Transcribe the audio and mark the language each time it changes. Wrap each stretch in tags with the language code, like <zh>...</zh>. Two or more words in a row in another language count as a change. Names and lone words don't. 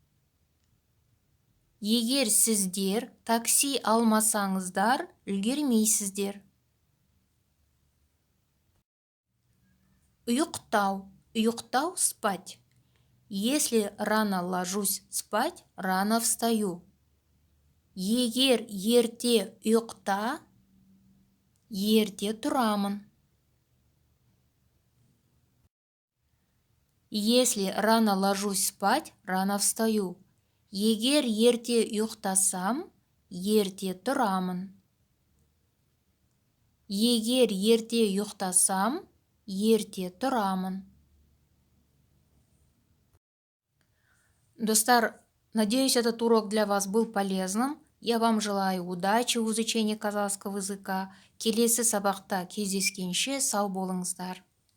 <kk>Егер сіздер такси алмасаңыздар, үлгермейсіздер. Ұйықтау, ұйықтау,</kk> <ru>спать. Если рано ложусь спать, рано встаю.</ru> <kk>Егер ерте ұйықта, ерте тұрамын.</kk> <ru>Если рано ложусь спать, рано встаю.</ru> <kk>Егер ерте ұйықтасам, ерте тұрамын. Егер ерте ұйықтасам, ерте тұрамын. Достар,</kk> <ru>надеюсь, этот урок для вас был полезным. Я вам желаю удачи в изучении казахского языка.</ru> <kk>Келесі сабақта кездескенше сау болыңыздар.</kk>